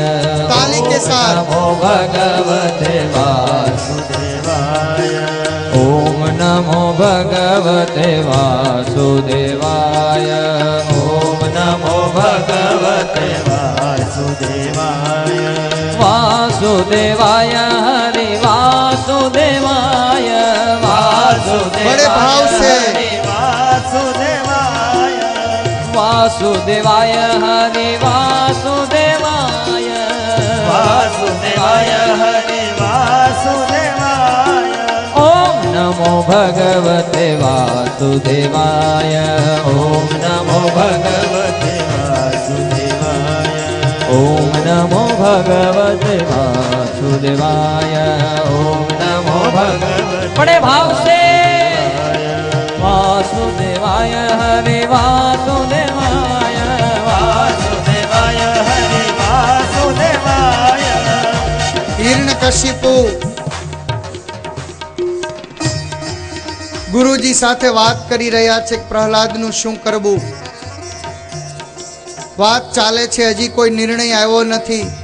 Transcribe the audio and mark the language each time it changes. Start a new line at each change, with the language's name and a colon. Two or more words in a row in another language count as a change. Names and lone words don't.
Hindi: ताली के साथ.
Sanskrit: નમો ભગવતે વાસુદેવાય. ઓમ નમો ભગવતે વાસુદેવાય. વાસુદેવાય वासुदेवाय हरि वासुदेवाय
Hindi: बड़े भाव से
Sanskrit: વાસુદેવાય वासुदेवाय हरि वासुदेवाय વાસુદેવાય હરે વાસુદેવાય ओम नमो भगवते वासुदेवाय ओम नमो ભગવતે વાસુદેવાય ओम नमो भगवते वासुदेवाय ओम नमो भगवते
Hindi: बड़े भाव से
Sanskrit: वासुदेवाय हरि वासुदेवाय વાસુદેવાય હરે વાસુદેવાય
Gujarati: હિરણ્યકશિપુ ગુરુજી સાથે વાત કરી રહ્યા છે કે પ્રહલાદનું શું કરવું. વાત ચાલે છે, હજી કોઈ નિર્ણય આવ્યો નથી.